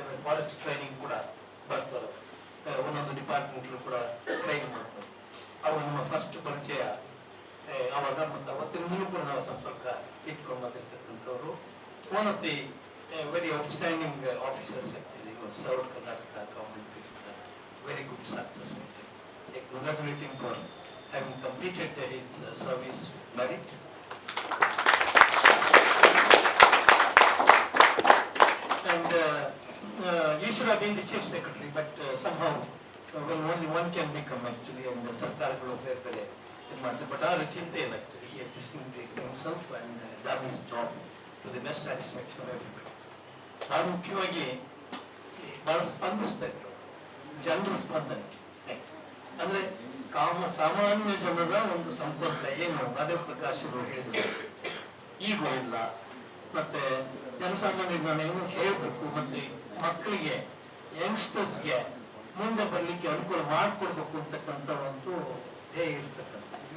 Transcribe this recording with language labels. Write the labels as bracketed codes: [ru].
[kn] ಯಾಕೆಂದ್ರೆ forest training ಕೂಡ ಬರ್ತಾರೆ, ಒಂದೊಂದು ಡಿಪಾರ್ಟ್ಮೆಂಟ್ ಕೂಡ ಟ್ರೈನ್ ಮಾಡ್ತಾರೆ. ಅವರು ನಮ್ಮ ಫಸ್ಟ್ ಪರಿಚಯ ಆವಾಗ, ಮತ್ತು ಅವತ್ತಿನ ಕೂಡ ನಾವು ಸಂಪರ್ಕ ಇಟ್ಕೊಂಡು ಬಂದಿರ್ತಕ್ಕಂಥವ್ರು. [en] One of the very outstanding officers actually serve Karnataka government with very good success. I congratulate him for having completed his service merit. And he should have been the chief secretary, but somehow well, only one can become actually, and the sarkarಗಳು [kn] ಬೇರೆ ಬೇರೆ ಇದು ಮಾಡ್ತಾರೆ. [en] but [kn] ಆ ಚಿಂತೆ ಇಲ್ಲ, [en] actually he has distinguished himself and done his job to the best satisfaction of everybody. [kn] ಬಹಳ ಮುಖ್ಯವಾಗಿ ಬಹಳ ಸ್ಪಂದಿಸ್ತಾ ಇದ್ರು ಜನರ ಸ್ಪಂದನೆ. ಅಂದ್ರೆ ಸಾಮಾನ್ಯ ಜನರ ಒಂದು ಸಂಪರ್ಕ ಏನು ಮಾದೇವ ಪ್ರಕಾಶ್ ಅವರು ಹೇಳಿದ್ರು, ಈಗೂ ಇಲ್ಲ. ಮತ್ತೆ ಜನಸಾಮಾನ್ಯರಿಗೆ ನಾನು ಏನು ಹೇಳ್ಬೇಕು, ಮತ್ತೆ ಮಕ್ಕಳಿಗೆ ಯಂಗ್ಸ್ಟರ್ಸ್ಗೆ ಮುಂದೆ ಬರ್ಲಿಕ್ಕೆ ಅನುಕೂಲ ಮಾಡಿಕೊಡ್ಬೇಕು ಅಂತಕ್ಕಂಥ ಒಂದು ಧ್ಯೇಯ ಇರ್ತಕ್ಕಂಥ.